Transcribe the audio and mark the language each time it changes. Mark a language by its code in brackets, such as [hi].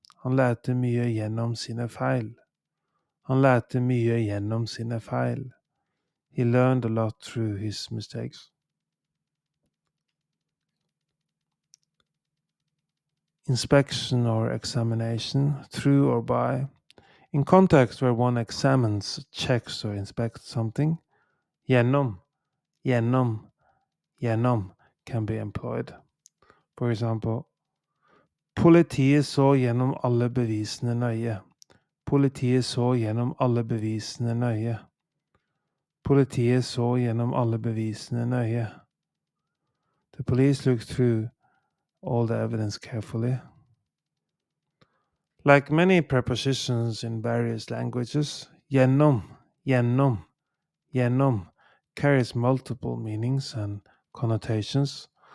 [no] Han lærte mye gjennom sine feil. Han lærte mye gjennom sine feil. [en] He learned a lot through his mistakes. Inspection or examination, through or by. In context where one examines, checks or inspects something, gjennom, gjennom, gjennom can be employed. For example, [no] politiet så gjennom alle bevisene nøye. Politiet så gjennom alle bevisene nøye. Politiet så gjennom alle bevisene nøye. [en] The police looked through all the evidence carefully. Like many prepositions in various languages, gjennom, gjennom, gjennom carries multiple meanings and connotations.